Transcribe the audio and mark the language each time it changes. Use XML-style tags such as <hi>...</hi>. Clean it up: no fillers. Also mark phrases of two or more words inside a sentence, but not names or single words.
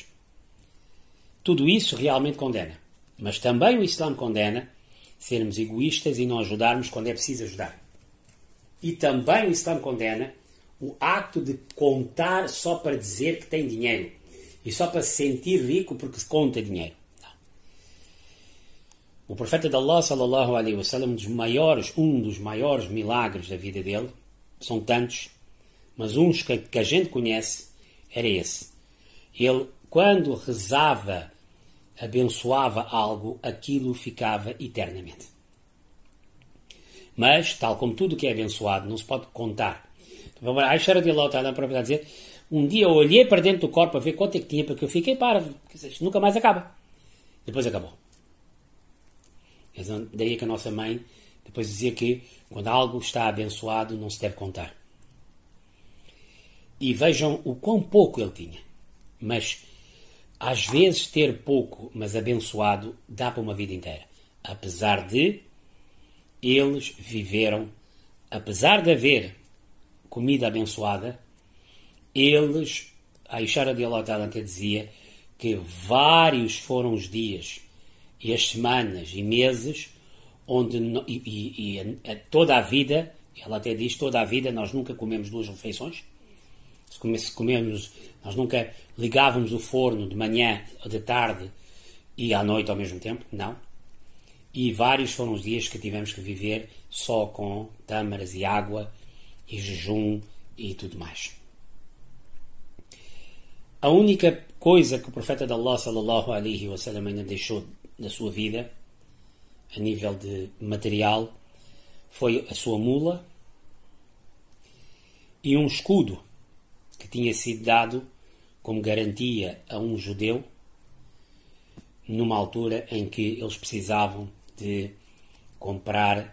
<pt>Tudo isso realmente condena. Mas também o Islã condena sermos egoístas e não ajudarmos quando é preciso ajudar. E também o Islã condena o acto de contar só para dizer que tem dinheiro. E só para se sentir rico porque se conta dinheiro. Não. O profeta de Allah,</pt> <ar>صلى الله عليه وسلم,</ar> <pt>um dos maiores milagres da vida dele, são tantos, mas uns que a gente conhece, era esse. Ele, quando rezava, abençoava algo, aquilo ficava eternamente. Mas, tal como tudo que é abençoado, não se pode contar. A Aisha</pt> <ar>رضي الله تعالى</ar> <pt>para dizer, um dia eu olhei para dentro do corpo para ver quanto é que tinha, porque eu fiquei parvo. Isto nunca mais acaba. Depois acabou. Daí é que a nossa mãe depois dizia que quando algo está abençoado não se deve contar. E vejam o quão pouco ele tinha. Mas às vezes ter pouco, mas abençoado, dá para uma vida inteira. Apesar de eles viveram, apesar de haver comida abençoada, eles, a Aisha</pt> <ar>رضي الله تعالى</ar> <pt>até dizia que vários foram os dias e as semanas e meses onde toda a vida, ela até diz, toda a vida nós nunca comemos 2 refeições. Se comemos, nós nunca ligávamos o forno de manhã, de tarde e à noite ao mesmo tempo, não. E vários foram os dias que tivemos que viver só com tâmaras e água e jejum e tudo mais. A única coisa que o profeta de Allah</pt> <ar>صلى الله عليه وسلم</ar> <pt>ainda deixou na sua vida, a nível de material, foi a sua mula e um escudo que tinha sido dado como garantia a um judeu numa altura em que eles precisavam de comprar.</pt>